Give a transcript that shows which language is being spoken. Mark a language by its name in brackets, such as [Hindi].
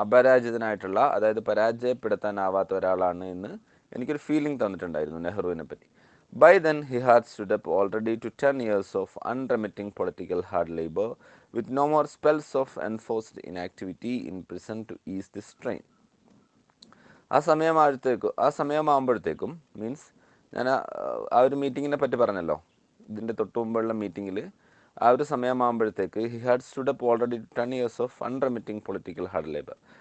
[Malayalam] അപരാജിതനായിട്ടുള്ള, അതായത് പരാജയപ്പെടുത്താനാവാത്ത ഒരാളാണ് എന്ന് എനിക്കൊരു ഫീലിംഗ് തന്നിട്ടുണ്ടായിരുന്നു നെഹ്റുവിനെ പറ്റി. [English] By then he had stood up already to 10 years of unremitting political hard labor with no more spells of enforced inactivity in prison to ease the strain. [Malayalam] ആ സമയമാകുമ്പോഴത്തേക്കും means ഞാൻ ആ ഒരു മീറ്റിങ്ങിനെ പറ്റി പറഞ്ഞല്ലോ, ഇതിൻ്റെ തൊട്ട് മുമ്പുള്ള മീറ്റിങ്ങിൽ ആ ഒരു സമയമാകുമ്പോഴത്തേക്ക് [English] He had stood up already 10 years of unremitting political hard labor.